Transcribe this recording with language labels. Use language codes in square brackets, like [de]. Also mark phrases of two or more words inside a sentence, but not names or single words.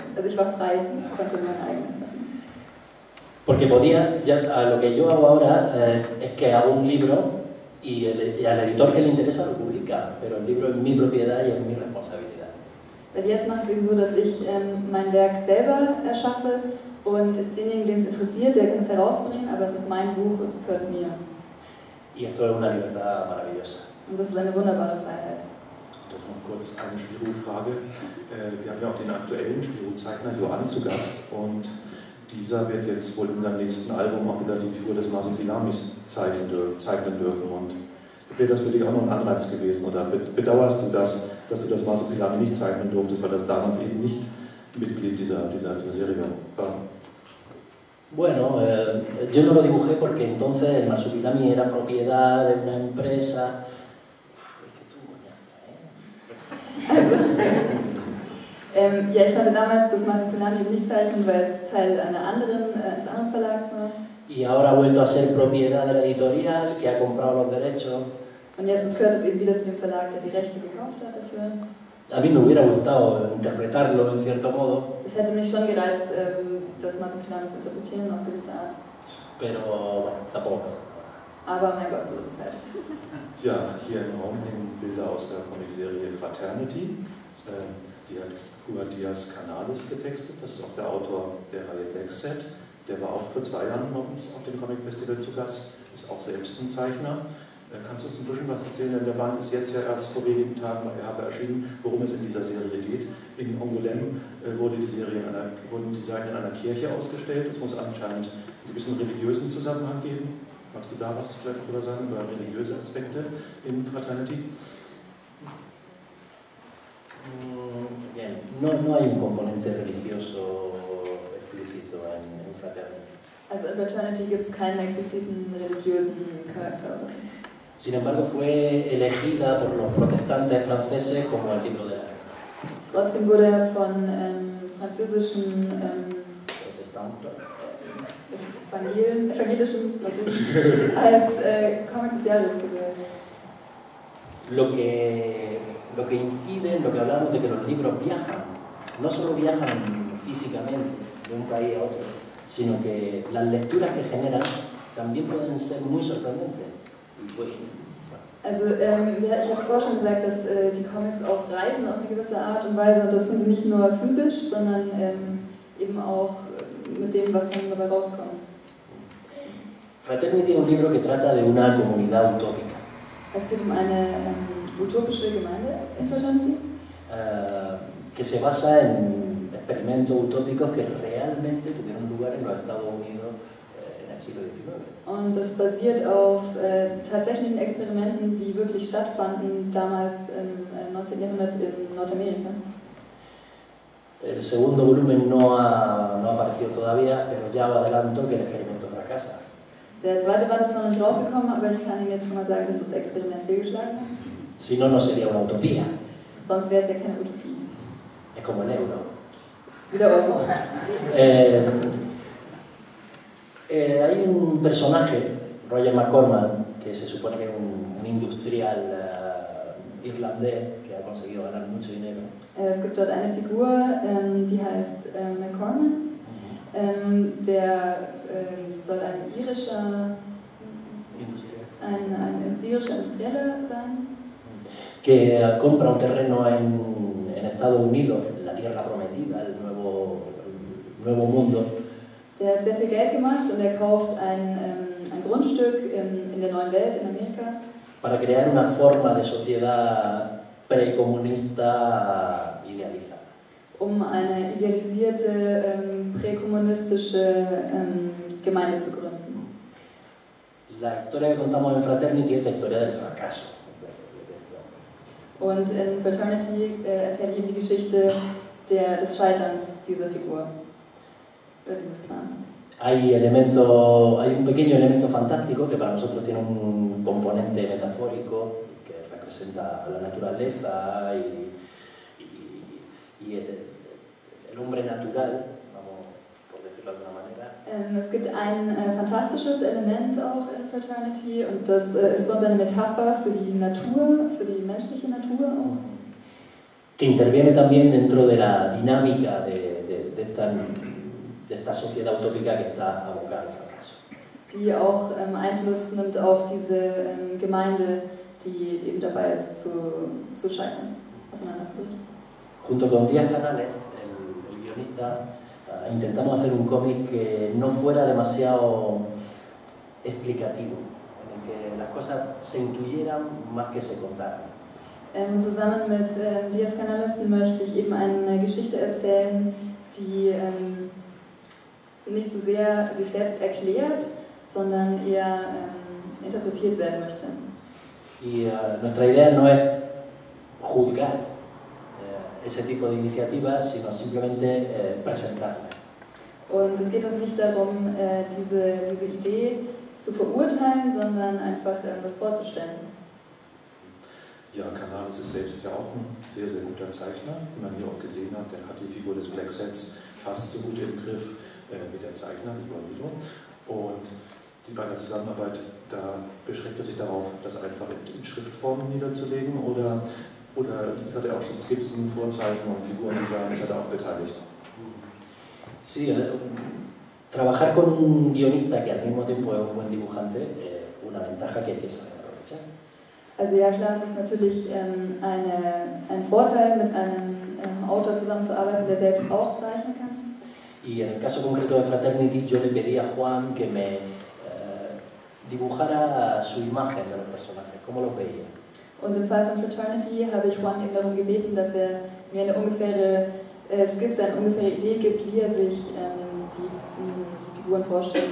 [de] Also ich war frei, konnte meine eigenen Sachen. [es] Porque podía, ya, lo que yo hago ahora es que hago un libro y al editor que le interesa lo publica, pero el libro es mi propiedad y es mi responsabilidad. [de] Weil jetzt mache ich es eben so, dass ich mein Werk selber erschaffe und denjenigen, den es interessiert, der kann es herausbringen, aber es ist mein Buch, es gehört mir. [es] Y esto es una libertad maravillosa. [de] Und das ist eine wunderbare Freiheit. Doch noch kurz eine Spirou-Frage. Wir haben ja auch den aktuellen Spirou-Zeichner Johann zu Gast und dieser wird jetzt wohl in seinem nächsten Album auch wieder die Figur des Masupilamis zeichnen dürfen. Und wäre das für dich auch noch ein Anreiz gewesen oder bedauerst du das, dass du das Masupilami nicht zeichnen durftest, weil das damals eben nicht Mitglied dieser Serie war? [es] Bueno, yo no lo dibujé porque entonces el Marsupilami era propiedad de una empresa. [de] Ja, ich konnte damals das Marsupilami eben nicht zeichnen, weil es Teil eines anderen Verlags war. [es] Y ahora ha vuelto a ser propiedad de la editorial que ha comprado los derechos. [de] Und jetzt gehört es eben wieder zu dem Verlag, der die Rechte gekauft hat dafür. [es] A mí me hubiera gustado interpretarlo en cierto modo. [de] Es hätte mich schon gereizt, das Marsupilami zu interpretieren auf gewisse Art. [es] Pero bueno, tampoco pasa. [de] Aber mein Gott, so ist es halt. Ja, hier im Raum hängen Bilder aus der Comicserie Fraternity. Die hat Cuba Diaz Canales getextet. Das ist auch der Autor der Reihe Blackset. Der war auch vor 2 Jahren bei uns auf dem Comic Festival zu Gast. Ist auch selbst ein Zeichner. Kannst du uns ein bisschen was erzählen? Denn der Band ist jetzt ja erst vor wenigen Tagen bei Erbe erschienen, worum es in dieser Serie geht. In Angoulême wurden die Seiten in einer Kirche ausgestellt. Es muss anscheinend einen gewissen religiösen Zusammenhang geben. Magst du da was vielleicht drüber sagen, über religiöse Aspekte in Fraternity? [es] Bien, no hay un componente religioso explícito en Fraternity. [de] Also in Fraternity gibt es keinen expliziten religiösen Charakter. [es] Sin embargo, fue elegida por los protestantes franceses como el libro de la guerra. [de] Trotzdem wurde er von französischen evangelischen als Comic des Jahres gewählt. [es] Lo que incide en lo que hablamos de que los libros viajan, no solo viajan físicamente de un país a otro, sino que las lecturas que generan también pueden ser muy sorprendentes. Y pues, bueno, [de] Also ich hatte vorher schon gesagt, dass die Comics auch reisen auf eine gewisse Art und Weise und das tun sie nicht nur physisch, sondern eben auch mit dem, was dann dabei rauskommt. [es] Fraternity es un libro que trata de una comunidad utópica. [de] Es geht eine utopische Gemeinde in Fraternity. [es] Que se basa en experimentos utópicos que realmente tuvieron lugar en los Estados Unidos en el siglo XIX. [de] Und das basiert auf tatsächlichen Experimenten, die wirklich stattfanden damals im 19. Jahrhundert in Nordamerika. [es] El segundo volumen no ha aparecido todavía, pero ya os adelanto que el experimento fracasa. [de] Der zweite Band ist zwar noch nicht rausgekommen, aber ich kann Ihnen jetzt schon mal sagen, dass das Experiment fehlgeschlagen hat. [es] Si no, no sería una utopía. [de] Sonst wäre es ja keine Utopie. [es] Es como el euro. [de] Wieder Euro. [es] Hay un personaje, Roger McCormack, que se supone que es un industrial irlandés que ha conseguido ganar mucho dinero. [de] Es gibt dort eine Figur, die heißt McCormack. Der soll ein irischer Industrieller sein. [es] Que compra un terreno en Estados Unidos, la tierra prometida, el nuevo mundo. [de] Der hat sehr viel Geld gemacht und er kauft ein Grundstück in der neuen Welt, in Amerika. [es] Para crear una forma de sociedad precomunista idealizada. [de] Eine idealisierte, präkommunistische Gemeinde zu gründen. [es] La historia que contamos en Fraternity es la historia del fracaso. [de] Und in Fraternity erzähle ich ihm die Geschichte des Scheiterns dieser Figur, dieses Clans. [es] Hay un pequeño elemento fantástico que para nosotros tiene un componente metafórico que representa a la naturaleza y el hombre natural, vamos, por decirlo de alguna manera. [de] Es gibt ein fantastisches Element auch in Fraternity und das ist für uns eine Metapher für die Natur, für die menschliche Natur auch. [es] Que interviene también dentro de la dinámica de esta sociedad utópica que está abocada al fracaso. [de] Die auch Einfluss nimmt auf diese Gemeinde, die eben dabei ist zu scheitern, auseinanderzubrechen. [es] Junto con Díaz Canales, el guionista, intentamos hacer un cómic que no fuera demasiado explicativo, en el que las cosas se intuyeran más que se contaran. [de] Zusammen mit Díaz Canales möchte ich eben eine Geschichte erzählen, die nicht so sehr sich selbst erklärt, sondern eher interpretiert werden möchte. [es] Y nuestra idea no es juzgar ese tipo de iniciativas, sino simplemente presentarlas. [de] Und es geht uns nicht darum, diese Idee zu verurteilen, sondern einfach das vorzustellen. Ja, Canales ist selbst ja auch ein sehr, sehr guter Zeichner, wie man hier auch gesehen hat. Der hat die Figur des Black Sets fast so gut im Griff wie der Zeichner, Igualito. Und bei der Zusammenarbeit, da beschränkt er sich darauf, das einfach in Schriftform niederzulegen oder hat er auch schon Skizzen, Vorzeichnungen, Figurendesign, ist er da auch beteiligt? [es] Sí, trabajar con un guionista que al mismo tiempo es un buen dibujante es una ventaja que hay que saber aprovechar. [de] Also ja klar, es ist natürlich ein Vorteil, mit einem Autor zusammenzuarbeiten, der selbst auch zeichnen kann. [es] Y en el caso concreto de Fraternity, yo le pedí a Juan que me dibujara su imagen de los personajes, cómo los veía. [de] Und im Fall von Fraternity habe ich Juan eben darum gebeten, dass er mir eine ungefähre Skizze, eine ungefähre Idee gibt, wie er sich die Figuren vorstellt.